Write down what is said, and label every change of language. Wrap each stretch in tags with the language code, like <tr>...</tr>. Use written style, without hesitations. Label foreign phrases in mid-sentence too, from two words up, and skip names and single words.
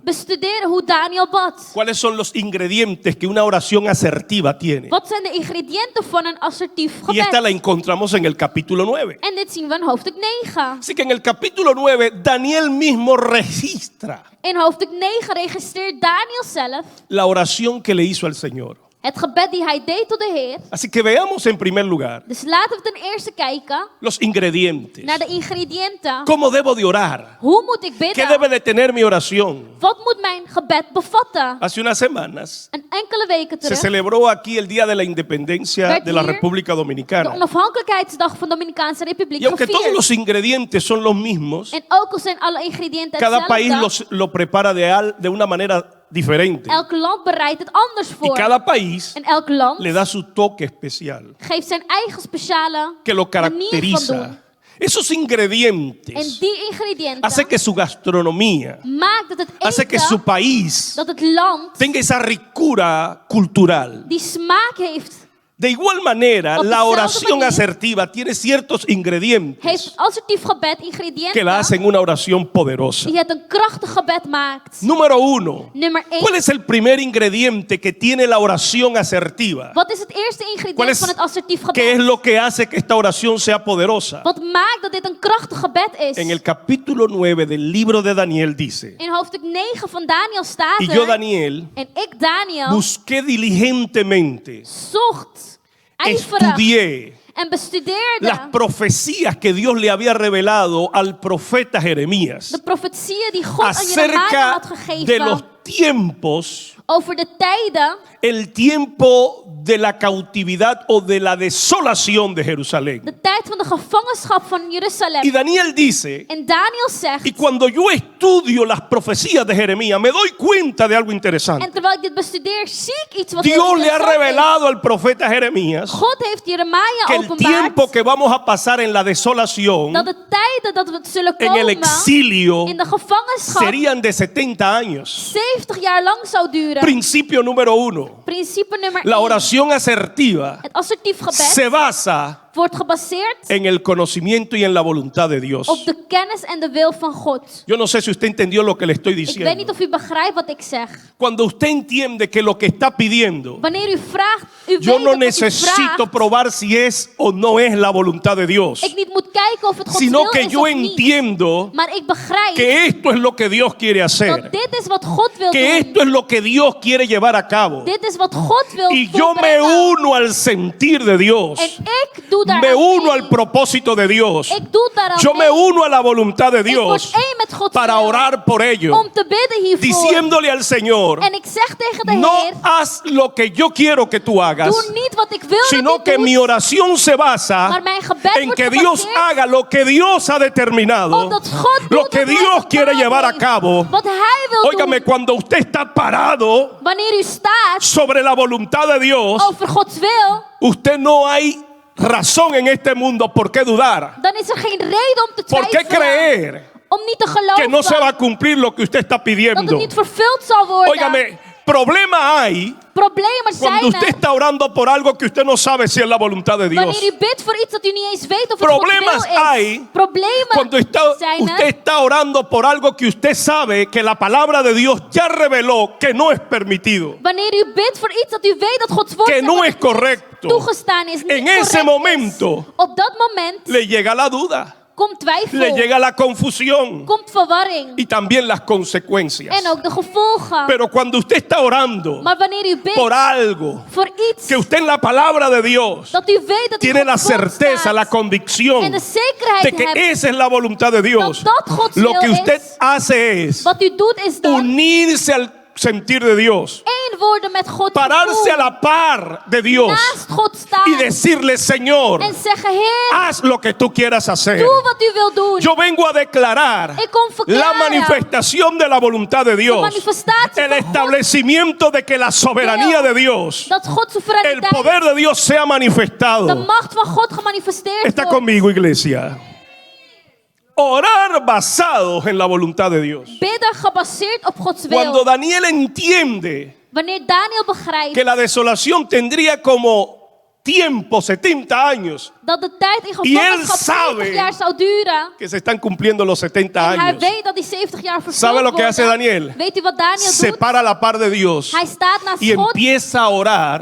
<nl>bestuderen hoe Daniel bad.</nl> <es>¿Cuáles son los ingredientes que una oración asertiva tiene?</es> <nl>Wat zijn de ingrediënten van een assertief</nl> <es>Y esta la</es> <nl>gebed?</nl> <es>encontramos en el capítulo 9.</es> <nl>En dit zien we in hoofdstuk 9.</nl> <es>Así que en el capítulo 9 Daniel mismo registra</es> <nl>In hoofdstuk 9 registreert Daniel zelf</nl> <es>la oración que le hizo al Señor.</es> <nl>het gebed die hij deed tot de Heer.</nl> <es>Así que veamos en primer lugar</es> <nl>Dus laten we ten eerste kijken</nl> <es>los ingredientes.</es> <nl>naar de ingrediënten.</nl> <es>¿Cómo debo de orar?</es> <nl>Hoe moet ik</nl> <es>¿Qué</es> <nl>bidden?</nl> <es>debe de tener mi oración?</es> <nl>Wat moet mijn gebed bevatten?</nl> <es>Hace unas semanas</es> <nl>En enkele weken</nl> <es>se</es> <nl>terug,</nl> <es>celebró aquí el Día de la Independencia</es> <nl>werd</nl> <es>de la</es> <nl>hier</nl> <es>República de Dominicana.</es> <nl>onafhankelijkheidsdag van de Dominicaanse Republiek</nl> <es>Y aunque todos</es> <nl>gevierd.</nl> <es>los ingredientes son los mismos,</es> <nl>En ook al zijn alle ingrediënten</nl> <es>cada país</es> <nl>hetzelfde,</nl> <es>lo prepara de una manera diferente.</es> <nl>elk land bereidt het anders</nl> <es>Y</es> <nl>voor.</nl> <es>cada país</es> <nl>En elk land</nl> <es>le da su toque especial</es> <nl>geeft zijn eigen speciale</nl> <es>que lo</es> <nl>manier van</nl> <es>caracteriza.</es> <nl>doen.</nl> <es>Esos</es> <nl>En</nl> <es>ingredientes</es> <nl>die ingrediënten</nl> <es>hace que su gastronomía,</es> <nl>maakt dat het</nl> <es>hace que su</es> <nl>eten,</nl> <es>país</es> <nl>dat het land</nl> <es>tenga esa ricura cultural.</es> <nl>die smaak heeft</nl> <es>De igual manera,</es> <nl>Op</nl> <es>la</es> <nl>dezelfde</nl> <es>oración</es> <nl>manier</nl> <es>asertiva tiene ciertos ingredientes</es> <nl>heeft assertief gebed</nl> <es>que la</es> <nl>ingrediënten</nl> <es>hacen una oración poderosa.</es> <nl>die het een krachtig gebed maakt.</nl> <es>Número 1.</es> <nl>Nummer</nl> <es>¿Cuál</es> <nl>1.</nl> <es>es el primer ingrediente que tiene la oración asertiva?</es> <nl>Wat is het eerste</nl> <es>¿Cuál</es> <nl>ingrediënt</nl> <es>es,</es> <nl>van het assertief</nl> <es>¿Qué es</es> <nl>gebed?</nl> <es>lo que hace que esta oración sea poderosa?</es> <nl>Wat maakt dat dit een krachtig gebed</nl> <es>En</es> <nl>is?</nl> <es>el capítulo 9 del libro de Daniel dice,</es> <nl>In hoofdstuk 9 van Daniel staat</nl> <es>y yo,</es> <nl>er,</nl> <es>Daniel,</es> <nl>en ik Daniel</nl> <es>busqué diligentemente,</es> <nl>zocht, ijverig</nl> <es>estudié</es> <nl>en bestudeerde</nl> <es>las profecías que Dios le había revelado al profeta Jeremías</es> <nl>de profetieën die God aan Jeremia</nl> <es>acerca</es> <nl>had</nl> <es>de</es> <nl>gegeven</nl> <es>los tiempos,</es> <nl>over de tijden,</nl> <es>el tiempo de la cautividad o de la desolación de Jerusalén.</es> <nl>de tijd van de gevangenschap van</nl> <es>Y</es> <nl>Jeruzalem.</nl> <es>Daniel dice,</es> <nl>En Daniel</nl> <es>y</es> <nl>zegt,</nl> <es>cuando yo estudio las profecías de Jeremías, me doy cuenta de algo</es> <nl>en</nl> <es>interesante.</es> <nl>terwijl ik dit bestudeer, zie ik iets wat heel</nl> <es>Dios le ha</es> <nl>interessant is.</nl> <es>revelado al profeta Jeremías</es> <nl>God heeft Jeremia</nl> <es>que el tiempo</es> <nl>openbaard</nl> <es>que vamos a pasar en la desolación,</es> <nl>dat de tijden dat we zullen</nl> <es>en el</es> <nl>komen</nl> <es>exilio,</es> <nl>in de gevangenschap</nl> <es>serían de 70 años.</es> <nl>70 jaar lang zou duren.</nl> <es>Principio número 1.</es> <nl>Principe nummer</nl> <es>La</es> <nl>1.</nl> <es>oración asertiva</es> <nl>Het assertief gebed</nl> <es>se basa</es> <nl>wordt gebaseerd</nl> <es>en el conocimiento y en la voluntad de Dios.</es> <nl>op de kennis en de wil van God.</nl> <es>Yo no sé si usted entendió lo que le estoy</es> <nl>Ik weet niet</nl> <es>diciendo.</es> <nl>of u begrijpt wat ik zeg.</nl> <es>Cuando usted entiende que lo que está pidiendo,</es> <nl>Wanneer u vraagt, u</nl> <es>yo</es> <nl>weet</nl> <es>no</es> <nl>dat wat u</nl> <es>necesito</es> <nl>vraagt,</nl> <es>probar si es o no es la voluntad de Dios,</es> <nl>ik niet moet kijken of het Gods</nl> <es>sino</es> <nl>wil</nl> <es>que</es> <nl>is</nl> <es>yo</es> <nl>of niet.</nl> <es>entiendo</es> <nl>Maar ik begrijp</nl> <es>que esto es lo que Dios quiere</es> <nl>dat</nl> <es>hacer,</es> <nl>dit is wat God wil</nl> <es>que</es> <nl>doen.</nl> <es>esto es lo que Dios quiere llevar a cabo.</es> <nl>Dit is wat God wil</nl> <es>Y yo me</es> <nl>volbrengen.</nl> <es>uno al sentir de Dios,</es> <nl>En ik doe daar</nl> <es>me uno</es> <nl>mee.</nl> <es>al propósito de Dios,</es> <nl>Ik doe daar</nl> <es>yo me uno a la voluntad de</es> <nl>Ik</nl> <es>Dios</es> <nl>word één met Gods</nl> <es>para</es> <nl>wil</nl> <es>orar por ello,</es> <nl>om te bidden hiervoor.</nl> <es>diciéndole al Señor,</es> <nl>En ik zeg tegen de</nl> <es>no</es> <nl>Heer,</nl> <es>haz lo que yo quiero que tú hagas,</es> <nl>doe niet wat ik wil</nl> <es>sino</es> <nl>dat u</nl> <es>que</es> <nl>doet,</nl> <es>mi oración se basa</es> <nl>maar mijn gebed</nl> <es>en</es> <nl>wordt</nl> <es>que Dios</es> <nl>gebaseerd</nl> <es>haga lo que Dios ha determinado,</es> <nl>omdat God</nl> <es>lo</es> <nl>doet</nl> <es>que</es> <nl>wat hij</nl> <es>Dios quiere</es> <nl>bepaald</nl> <es>llevar a</es> <nl>heeft.</nl> <es>cabo.</es> <nl>Wat hij wil</nl> <es>Óigame,</es> <nl>doen.</nl> <es>cuando usted está parado</es> <nl>Wanneer u staat</nl> <es>sobre la voluntad de Dios,</es> <nl>over Gods wil,</nl> <es>usted no hay razón en este mundo por qué dudar,</es> <nl>dan is er geen reden om te</nl> <es>por qué</es> <nl>twijfelen.</nl> <es>creer</es> <nl>Om niet te geloven</nl> <es>que no se va a cumplir lo que usted está</es> <nl>dat</nl> <es>pidiendo.</es> <nl>het niet vervuld zal worden.</nl> <es>Óigame, problema hay</es> <nl>Problemen</nl> <es>cuando</es> <nl>zijn</nl> <es>usted</es> <nl>er</nl> <es>está orando por algo que usted no sabe si es la voluntad de Dios.</es> <nl>wanneer u bidt voor iets dat u niet eens weet of het</nl> <es>Problemas</es> <nl>Gods wil is.</nl> <es>hay</es> <nl>Problemen</nl> <es>Cuando</es> <nl>zijn</nl> <es>usted</es> <nl>er</nl> <es>está orando por algo que usted sabe que la palabra de Dios ya reveló que no es permitido,</es> <nl>wanneer u bidt voor iets dat u weet dat Gods woord</nl> <es>que</es> <nl>zegt</nl> <es>no</es> <nl>dat</nl> <es>es</es> <nl>het</nl> <es>correcto.</es> <nl>toegestaan is, niet</nl> <es>En ese</es> <nl>correct</nl> <es>momento</es> <nl>is. Op dat moment</nl> <es>le llega la duda,</es> <nl>komt twijfel,</nl> <es>le llega la confusión</es> <nl>komt verwarring</nl> <es>y también las consecuencias.</es> <nl>en ook de gevolgen.</nl> <es>Pero cuando usted está orando</es> <nl>Maar wanneer u bidt</nl> <es>por algo</es> <nl>voor iets</nl> <es>que usted en la palabra de Dios</es> <nl>dat u weet dat</nl> <es>tiene</es> <nl>in</nl> <es>la</es> <nl>Gods woord</nl> <es>certeza,</es> <nl>staat,</nl> <es>la convicción</es> <nl>en de zekerheid</nl> <es>de que</es> <nl>hebt</nl> <es>esa es la voluntad de Dios,</es> <nl>dat Gods</nl> <es>lo</es> <nl>wil</nl> <es>que usted</es> <nl>is,</nl> <es>hace es</es> <nl>wat u doet is dan</nl> <es>unirse al sentir de Dios,</es> <nl>één worden met God,</nl> <es>pararse a la par de Dios</es> <nl>naast God staan</nl> <es>y decirle, Señor,</es> <nl>en zeggen, Heer,</nl> <es>haz lo que tú quieras hacer.</es> <nl>doe wat u wil doen.</nl> <es>Yo vengo a declarar</es> <nl>Ik kom</nl> <es>la</es> <nl>verklaren</nl> <es>manifestación de la voluntad de</es> <nl>de</nl> <es>Dios,</es> <nl>manifestatie</nl> <es>el</es> <nl>van God,</nl> <es>establecimiento de que la soberanía de Dios,</es> <nl>dat Gods</nl> <es>el</es> <nl>soevereiniteit,</nl> <es>poder de Dios sea</es> <nl>de</nl> <es>manifestado.</es> <nl>macht van God gemanifesteerd</nl> <es>Está</es> <nl>wordt.</nl> <es>conmigo, iglesia. Orar basados en la voluntad de Dios.</es> <nl>Bidden gebaseerd op Gods</nl> <es>Cuando</es> <nl>wil.</nl> <es>Daniel entiende</es> <nl>Wanneer Daniel begrijpt</nl> <es>que la desolación tendría como tiempo 70 años,</es> <nl>dat de tijd in</nl> <es>Y él</es> <nl>gevangenschap</nl> <es>sabe</es> <nl>70 jaar zou duren,</nl> <es>que se están cumpliendo los 70</es> <nl>en hij</nl> <es>años,</es> <nl>weet dat die 70 jaar vervuld</nl> <es>¿Sabe lo que</es> <nl>worden,</nl> <es>hace Daniel?</es> <nl>weet u wat Daniel</nl> <es>se</es> <nl>doet?</nl> <es>para a la par de Dios</es> <nl>Hij staat naast</nl> <es>y</es> <nl>God</nl> <es>empieza a orar,</es>